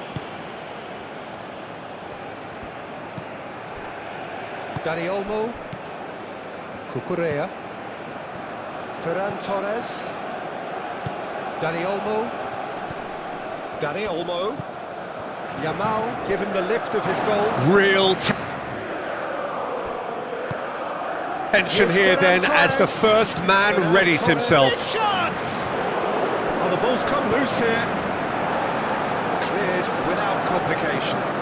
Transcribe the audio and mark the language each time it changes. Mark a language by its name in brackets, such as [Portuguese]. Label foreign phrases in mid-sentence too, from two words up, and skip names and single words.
[English] Dani Olmo. Cucurella. Ferran Torres. Dani Olmo. Dani Olmo. Yamal given the lift of his goal. Real tension here then as the first man readies himself. Oh, the ball's come loose here. Cleared without complication.